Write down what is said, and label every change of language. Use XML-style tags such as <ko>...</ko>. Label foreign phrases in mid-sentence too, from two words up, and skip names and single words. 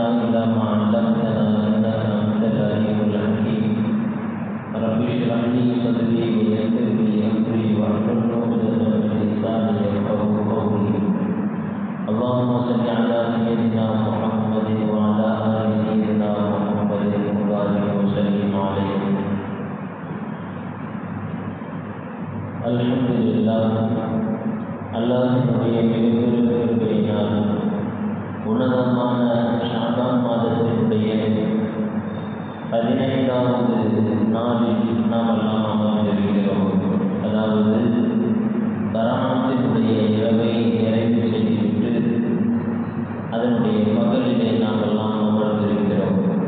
<ar>إلا ما علمتنا إنك أنت العليم الحكيم رب اشرح لي صدري ويسر لي امري واحلل عقدة من لساني يفقهوا قولي اللهم صل على سيدنا محمد وعلى ال سيدنا محمد وبارك وسلم عليه الحمد لله</ar> <ta>அல்லாஹ்வுடைய மிகப்பெரிய கிருபையினால் உன்னதமான ஷாபான் மாதத்தினுடைய 15வது நாளில் நாம் எல்லாம் அமர்ந்திருக்கிறோம். அதாவது பராமத்தினுடைய இரவை நிறைவு செய்துவிட்டு அதனுடைய பகலிலே நாம் எல்லாம் அமர்ந்திருக்கிறோம்.</ta>